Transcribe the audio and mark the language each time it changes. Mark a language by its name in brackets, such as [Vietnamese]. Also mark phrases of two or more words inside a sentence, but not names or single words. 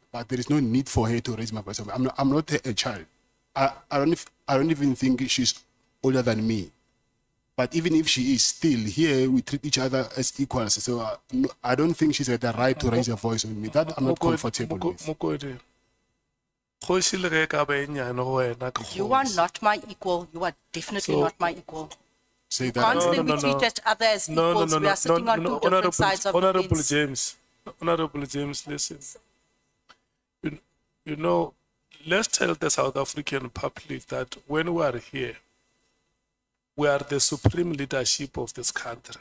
[English] But there is no need for her to raise my voice. I'm not a child. I don't even think she's older than me. But even if she is still here, we treat each other as equals. So no, I don't think she's got the right to raise a voice on me. That I'm not comfortable with. [Northern Sotho] Mokodi, kgoši le ge e ka ba e nyane go wena ke [English] You are [Northern Sotho] kgoši. [English] not my equal. You are definitely So- not my equal. Say Can't say we treat each other as equals. We are sitting on two different sides of the Honorable fence. James, Honorable James, listen. You know, let's tell the South African public that when we are here, we are the supreme leadership of this country.